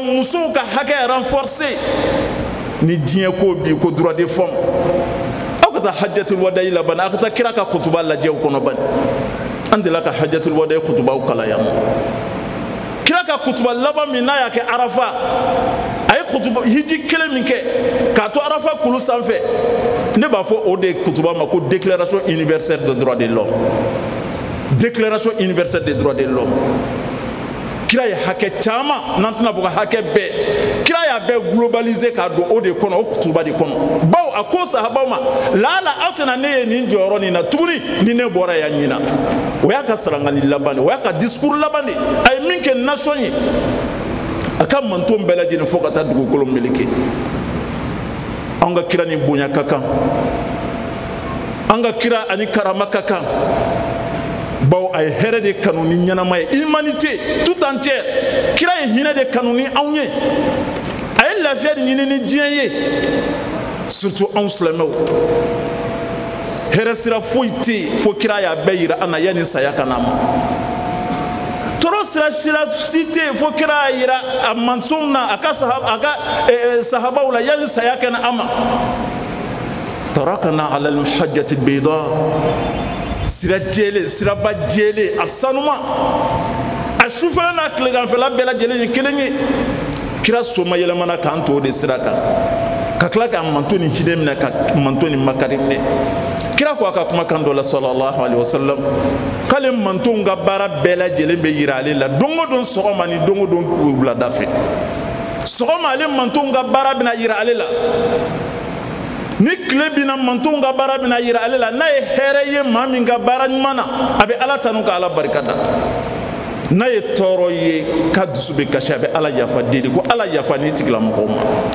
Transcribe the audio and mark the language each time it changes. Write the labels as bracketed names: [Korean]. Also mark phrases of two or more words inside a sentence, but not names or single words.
[Bambara] muso ka hake renforcer ni diɲɛ ko bi ko [French] droit de femme [Bambara] aw ka taa [Arabic] حجة الوداع [Bambara] la ban aw ka taa kira ka kutuba lajɛ o kɔnɔ ban an delila ka [Arabic] حجة الوداع [Bambara] kutubaw kala yan kira ka kutuba laban min n'a y'a kɛ arafa a ye kutuba hiji kelen min kɛ k'a to arafa kulu sanfɛ ne b'a fɔ o de kutuba ma ko [French] déclaration universelle des droits de l'homme [Bambara] déclaration universelle des droits de l'homme kira ye hakɛ caman n'an tɛna fɔ ka hakɛ bɛɛ kira y'a bɛɛ globaliser k'a don o de kɔnɔ o kutuba de kɔnɔ bawo a ko sahabaw ma laala aw tɛna ne ye nin jɔyɔrɔ nin na tuguni ni ne bɔra yan ɲina o y'a ka sarangani laban de o y'a ka discours laban de a ye min kɛ nation ye a ka manton bɛɛ lajɛlen fo ka taa dugukolo meleke an ka kira ni bonya ka kan an ka kira ani karama ka kan bawo a ye hɛrɛ de kanu ni ɲɛnama ye [French] humanité tout entière [Bambara] kira ye hinɛ de kanu ni anw ye a ye lafiya de ɲini ni diɲɛ ye surtout anw silamɛw hɛrɛ sira foyi tɛ yen fo kira y'a bɛɛ yira an na yanni saya ka na ma tɔɔrɔ sira si tɛ yen fo kira y'a yira a mansaw na a ka sahabaw la yanni saya ka na an ma [Arabic] تركنا على المحجة البيضاء [Bambara] sira jele siraba jele a sanuma a sufɛla n'a tileganfɛla bɛɛ lajɛlen ye kelen ye kira soma yɛlɛmana k'an to o de sira kan ka tila k'a manto ni hinɛ minɛ ka manto ni makari minɛ kira ko a ka kumakan dɔ la [Arabic] صلى الله عليه وسلم [Bambara] k'ale mantonw ka baara bɛɛ lajɛlen bɛ yira ale la don o don sɔgɔma ni don o don wulada fɛ sɔgɔma ale mantonw ka baara bɛna yira ale la ni tile bina mantonw ka baara bɛna yira ale la n'a ye hɛrɛ ye maa min ka baara ɲuman na a bɛ ala tanu ka ala barika da n'a ye tɔɔrɔ ye k'a dusu bɛ kasi a bɛ ala yafa deli ko ala yafa ni tigilamɔgɔw ma